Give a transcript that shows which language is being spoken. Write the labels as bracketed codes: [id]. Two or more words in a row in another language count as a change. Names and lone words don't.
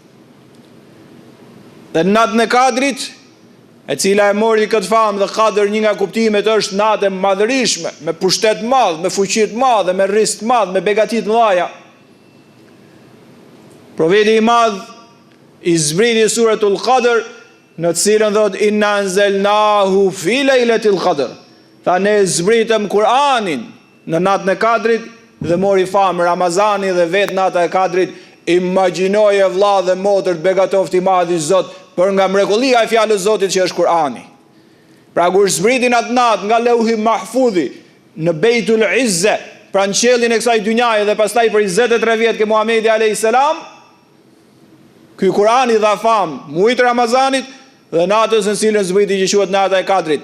[sq] Dhe natën e Kadrit, e cila e mori këtë famë dhe Kadr, një nga kuptimet është natë e madhërishme, me pushtet madh, me fuqi të madh, me rrezik të madh, me begati të mëdha. Profeti i madh i zbriti [ar] سورة القدر, [sq] në të cilën thot [ar] إنا أنزلناه في ليلة القدر. [sq] Tha ne zbritëm Kur'anin në natën e Kadrit dhe mori famë Ramazani dhe vetë nata e Kadrit. Imagjinoje vëlla dhe motër të begatoft i madhi Zot për nga mrekullia e fjalës Zotit që është Kur'ani. Pra kur zbritin atë natë nga Lauhi Mahfudhi në Beitul Izze, pra në qellin e kësaj dynjaje, dhe pastaj për 23 vjet ke Muhamedi [ar] عليه السلام, [sq] ky Kur'ani dha famë muajit Ramazanit dhe natës në cilën zbriti që quhet nata e Kadrit.